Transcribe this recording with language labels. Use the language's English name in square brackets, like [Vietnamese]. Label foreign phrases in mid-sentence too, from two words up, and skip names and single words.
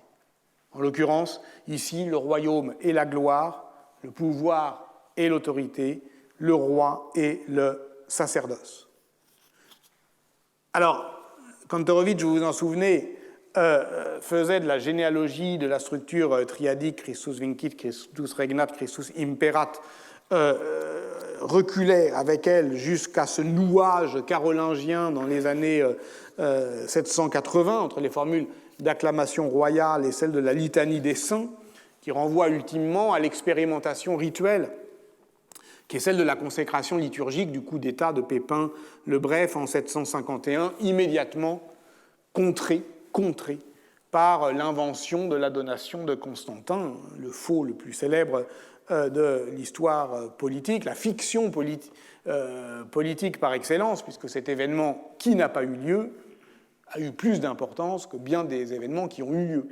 [French] En l'occurrence, ici, le royaume et la gloire, le pouvoir et l'autorité, le roi et le sacerdoce. Alors, Kantorowicz, vous vous en souvenez, faisait de la généalogie de la structure triadique [Latin] Christus vincit, Christus regnat, Christus imperat, [French] reculait avec elle jusqu'à ce nouage carolingien dans les années 780, entre les formules d'acclamation royale et celles de la litanie des saints, qui renvoie ultimement à l'expérimentation rituelle, qui est celle de la consécration liturgique du coup d'État de Pépin le Bref en 751, immédiatement contrée par l'invention de la donation de Constantin, le faux le plus célèbre de l'histoire politique, la fiction politique par excellence, puisque cet événement qui n'a pas eu lieu a eu plus d'importance que bien des événements qui ont eu lieu.